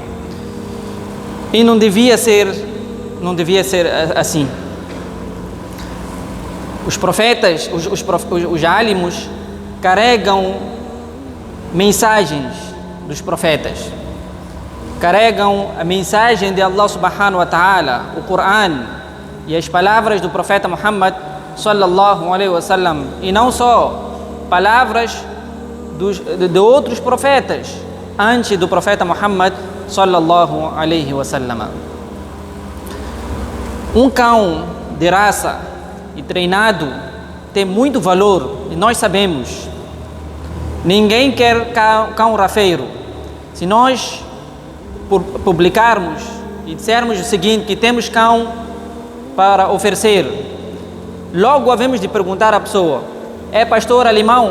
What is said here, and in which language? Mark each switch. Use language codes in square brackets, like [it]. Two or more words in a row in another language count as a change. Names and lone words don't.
[pt] E não devia ser assim. Os profetas, os álимos, carregam mensagens dos profetas. Carregam a mensagem de [ar] الله سبحانه وتعالى, [pt] o Coran e as palavras do profeta Muhammad [ar] صلى الله عليه وسلم, [pt] e não só palavras de outros profetas antes do profeta Muhammad [ar] صلى الله عليه وسلم. [pt] Um cão de raça e treinado tem muito valor, e nós sabemos. Ninguém quer cão rafeiro. Se nós publicarmos e dissermos o seguinte, que temos cão para oferecer, logo havemos de perguntar à pessoa: é pastor alemão?